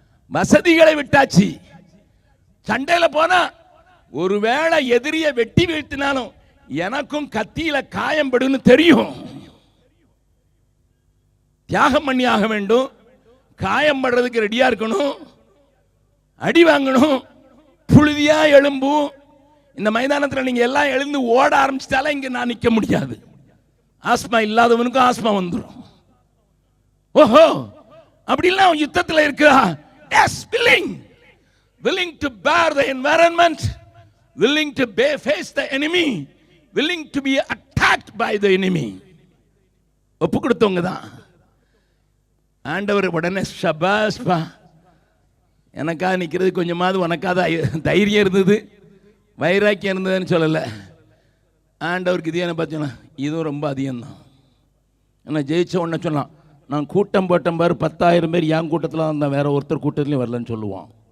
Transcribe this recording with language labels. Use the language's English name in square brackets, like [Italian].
[Tamil] வசதிகளை விட்டாச்சு. சண்டையில போனா ஒருவேளை எதிரிய வெட்டி வீழ்த்தினாலும் எனக்கும் கத்தியில காயம்படுன்னு தெரியும். தியாகம் பண்ணி ஆக வேண்டும், காயம் படுறதுக்கு ரெடியா இருக்கணும், அடி வாங்கணும், புழுதியா எழும்பும். இந்த மைதானத்தில் நீங்க எல்லாம் எழுந்து ஓட ஆரம்பிச்சிட்டாலே இங்க நான் நிக்க முடியாது. ஆஸ்மா இல்லாதவனுக்கும் ஆஸ்மா வந்துடும். ஓஹோ, அப்படிலாம் யுத்தத்தில் இருக்கா? S, [English] willing to bear the environment, willing to face the enemy, willing to be attacked by the enemy. [Tamil] ஒப்பு கொடுத்தவங்க தான். ஆண்டவர் உடனே ஷபாஸ் பா, எனக்காக நிற்கிறது கொஞ்சமாவது உனக்காக தைரியம் இருந்தது, வைராக்கியம் இருந்ததுன்னு சொல்லலை. ஆண்டவருக்கு இது என்ன பார்த்தீங்கன்னா இதுவும் ரொம்ப அதிகம்தான். ஏன்னா ஜெயிச்ச உடனே சொன்னான், நான் கூட்டம் போட்டேன் பாரு, 10,000 பேர் என் கூட்டத்தில் வந்தேன், வேற ஒருத்தர் கூட்டத்துலையும் வரலன்னு சொல்லுவான்.